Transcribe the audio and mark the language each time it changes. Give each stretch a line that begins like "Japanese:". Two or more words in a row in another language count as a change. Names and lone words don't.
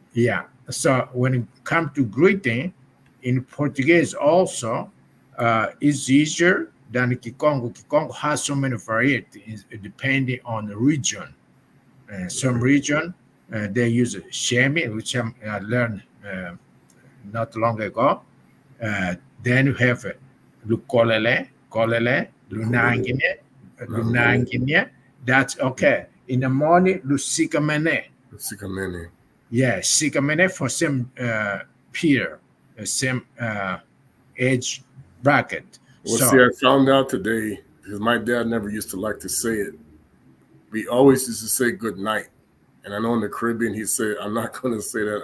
English: So when it comes to greeting, in Portuguese also is easier than Kikongo. Kikongo has so many varieties depending on the region. Some region they use shemi, which I learned not long ago. Then you have
Kongo: lukolele, kolele, lunangine, lunangine.
English: That's okay. In the morning, lusikamene. Sikamene. Yeah, sikamene for same peer, same age bracket. Well, So see, I found out today because my dad never used to like to say it. We always used to say good night. And I know in the Caribbean, he said, I'm not going to say that.